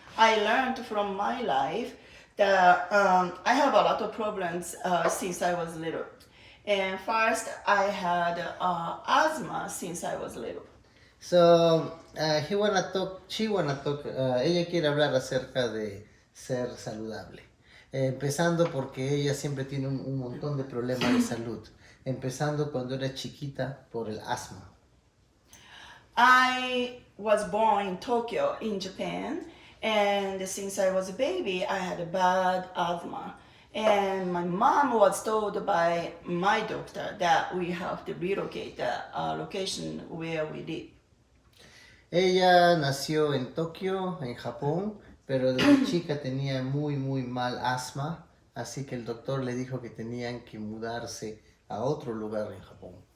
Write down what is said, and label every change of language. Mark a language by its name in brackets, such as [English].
[English] I learned from my life that I have a lot of problems since I was little. And first, I had asthma since I was little. So, she wanna talk, [Spanish] ella quiere hablar acerca de ser saludable. Empezando porque ella siempre tiene un montón de problemas de salud. Empezando cuando era chiquita por el asma. [English] I was born in Tokyo, in Japan, and since I was a baby, I had a bad asthma. And my mom was told by my doctor that we have to relocate the location where we live. [Spanish] Ella nació en Tokio, en Japón, pero desde chica tenía muy mal asma, así que el doctor le dijo que tenían que mudarse a otro lugar en Japón.